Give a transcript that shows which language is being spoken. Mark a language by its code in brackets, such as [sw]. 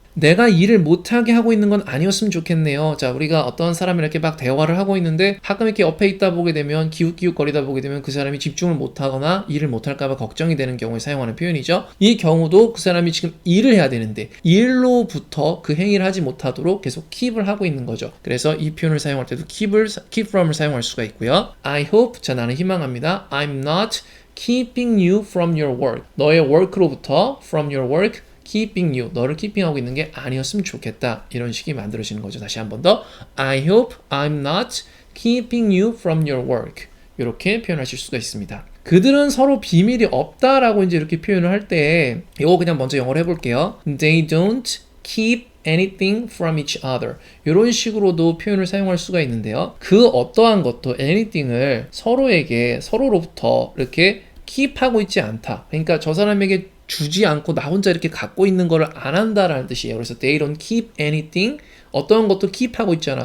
[ko] 내가 일을 못하게 하고 있는 건 아니었으면 좋겠네요. 자, 우리가 어떤 사람이랑 이렇게 막 대화를 하고 있는데 가끔 이렇게 옆에 있다 보게 되면 기웃기웃거리다 보게 되면 그 사람이 집중을 못하거나 일을 못할까봐 걱정이 되는 경우에 사용하는 표현이죠. 이 경우도 그 사람이 지금 일을 해야 되는데 일로부터 그 행위를 하지 못하도록 계속 keep을 하고 있는 거죠. 그래서 이 표현을 사용할 때도 keep from을 사용할 수가 있고요. [en] I hope, [ko] 자 나는 희망합니다. [en] I'm not keeping you from your work. [ko] 너의 work로부터 [en] from your work keeping you, [ko] 너를 keeping하고 있는 게 아니었으면 좋겠다. 이런 식이 만들어지는 거죠. 다시 한 번 더. [en] I hope I'm not keeping you from your work. [ko] 이렇게 표현하실 수가 있습니다. 그들은 서로 비밀이 없다라고 이제 이렇게 표현을 할 때, 이거 그냥 먼저 영어로 해볼게요. [en] They don't keep anything from each other. [ko] 이런 식으로도 표현을 사용할 수가 있는데요. 그 어떠한 것도 anything을 서로로부터 이렇게 keep하고 있지 않다. 그러니까 저 사람에게 주지 않고 나 혼자 이렇게 갖고 있는 거를 안 한다라는 뜻이에요. 그래서 [en] they don't keep anything [ko] 어떠한 것도 keep하고 있잖아.